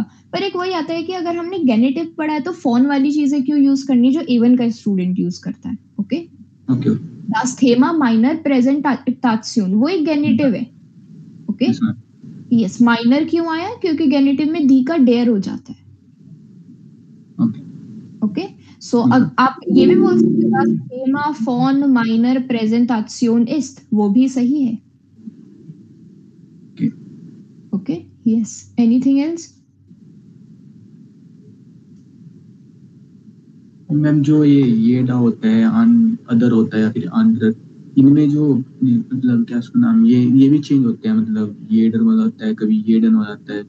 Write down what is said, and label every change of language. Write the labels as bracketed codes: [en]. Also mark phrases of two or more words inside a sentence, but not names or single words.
[hi] पर एक वही आता है कि अगर हमने गेनेटिव पढ़ा है तो फोन वाली चीजें क्यों यूज करनी जो A1 का स्टूडेंट यूज करता है. ओके. ओके. [de] Das Thema meiner Präsentation [hi] वो एक गेनेटिव है. ओके. यस. माइनर क्यों आया, क्योंकि गेनेटिव में दी का डेयर हो जाता है. ओके. ओके. सो आप ये भी बोल सकते हो [de] das Thema von meiner Präsentation ist, [hi] वो भी सही है. [en] okay. yes. anything else? [hi] मैम जो ये डा होता है, अदर होता है या फिर अनदर, इनमें जो मतलब क्या उसका नाम, ये भी चेंज होते हैं, मतलब ये डर हो जाता है, कभी ये डन हो जाता है.